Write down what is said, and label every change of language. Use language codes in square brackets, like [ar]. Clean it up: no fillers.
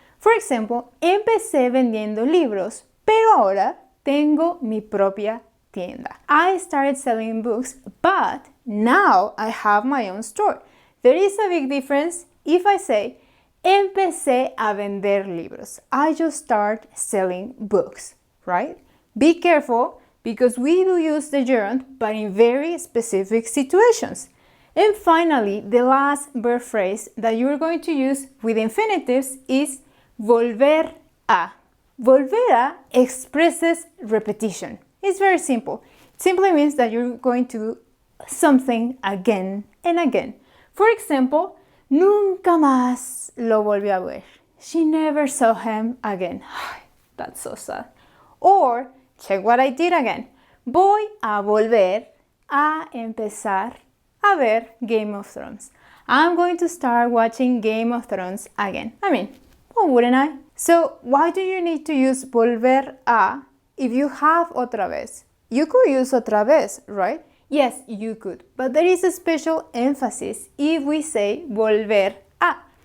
[en] For example, [es] empecé vendiendo libros, pero ahora tengo mi propia tienda. [en] I started selling books, but now I have my own store. There is a big difference if I say empecé a vender libros. I just start selling books, right? Be careful because we do use the gerund, but in very specific situations. And finally, the last verb phrase that you're going to use with infinitives is volver a. Volver a expresses repetition. It's very simple. It simply means that you're going to do something again and again. For example, [es] nunca más lo volvió a ver. [en] She never saw him again. That's so sad. Or, check what I did again. [es] Voy a volver a empezar a ver Game of Thrones. [en] I'm going to start watching Game of Thrones again. I mean, why wouldn't I? So, why do you need to use volver a if you have otra vez? You could use otra vez, right? Yes, you could. But there is a special emphasis if we say volver a.